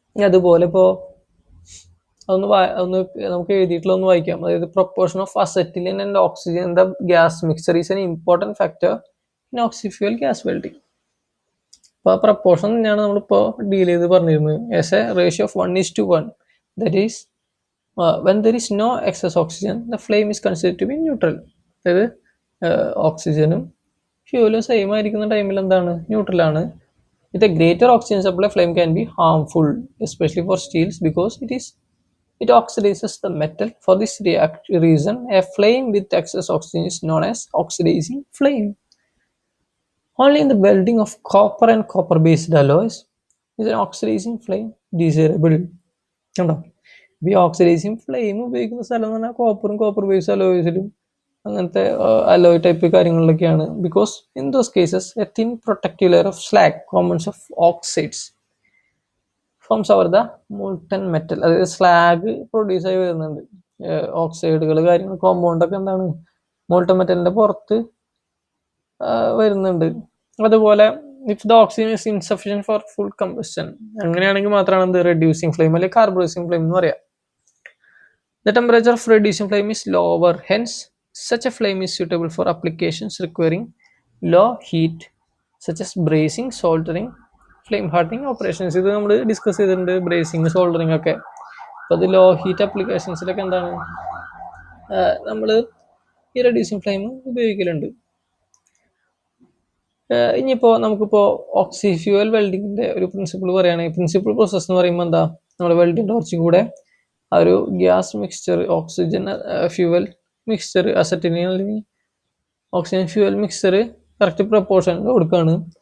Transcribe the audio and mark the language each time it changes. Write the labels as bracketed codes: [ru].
[ml] അതുപോലെ ഇപ്പോൾ ഒന്ന് നമുക്ക് എഴുതിയിട്ടുള്ള ഒന്ന് വായിക്കാം. അതായത് [en] Proportion of acetylene and oxygen in the gas mixer is an important factor in oxyfuel gas welding. [ml] അപ്പോൾ ആ പ്രൊപ്പോർഷൻ തന്നെയാണ് നമ്മളിപ്പോൾ ഡീൽ ചെയ്ത് പറഞ്ഞിരുന്നത്. [en] As a ratio of 1:1, that is when there is no excess oxygen the flame is considered to be neutral. [ml] അതായത് ഓക്സിജനും ഫ്യൂവലും same ആയിരിക്കുന്ന ടൈമിൽ എന്താണ്, ന്യൂട്രലാണ്. [en] With a greater oxygen supply, flame can be harmful, especially for steels, because it oxidizes the metal. For this reason, a flame with excess oxygen is known as oxidizing flame. Only in the welding of copper and copper-based alloys is an oxidizing flame desirable. [ml] കണ്ടോ, ഈ oxidising flame ഉപയോഗിക്കുന്ന സ്ഥലം എന്ന് പറഞ്ഞാൽ copper based അലോയ്സിലും അങ്ങനത്തെ alloy type കാര്യങ്ങളിലൊക്കെയാണ്. [en] Because in those cases a thin protective layer of slag compounds of oxides forms over the molten metal. [ml] അതായത് slag produce ആയി വരുന്നുണ്ട്, ഓക്സൈഡുകൾ കാര്യങ്ങൾ കോമ്പൗണ്ടൊക്കെ എന്താണ് മോൾട്ടൺ മെറ്റലിൻ്റെ പുറത്ത് വരുന്നുണ്ട്. അതുപോലെ [en] if the oxygen is insufficient for full combustion, [ml] അങ്ങനെയാണെങ്കിൽ മാത്രമാണ് എന്ത് റെഡ്യൂസിങ് ഫ്ലെയിം അല്ലെങ്കിൽ കാർബറൈസിങ് ഫ്ലെയിം എന്ന് പറയാം. [en] The temperature of reducing flame is lower, hence such a flame is suitable for applications requiring low heat such as bracing, soldering, flame hardening operations. [ml] ഇത് നമ്മൾ discuss ചെയ്തിട്ടുണ്ട്, bracing, soldering ഒക്കെ. അപ്പോൾ അത് law heat അപ്ലിക്കേഷൻസിലൊക്കെ എന്താണ് നമ്മൾ ഈ റെഡ്യൂസിങ് ഫ്ലെയിം ഉപയോഗിക്കലുണ്ട്. ഇനിയിപ്പോൾ നമുക്കിപ്പോൾ ഓക്സി ഫ്യൂവൽ വെൽഡിങ്ങിൻ്റെ ഒരു പ്രിൻസിപ്പിൾ പറയുകയാണെങ്കിൽ, പ്രിൻസിപ്പിൾ പ്രോസസ്സ് എന്ന് പറയുമ്പോൾ എന്താ, നമ്മൾ വെൽഡിങ് ടോർച്ചും കൂടെ ആ ഒരു gas mixture, oxygen fuel mixture, acetylene അല്ലെങ്കിൽ ഓക്സിജൻ ഫ്യൂവൽ മിക്സ്ചർ കറക്റ്റ് പ്രപ്പോർഷനിൽ കൊടുക്കുകയാണ്.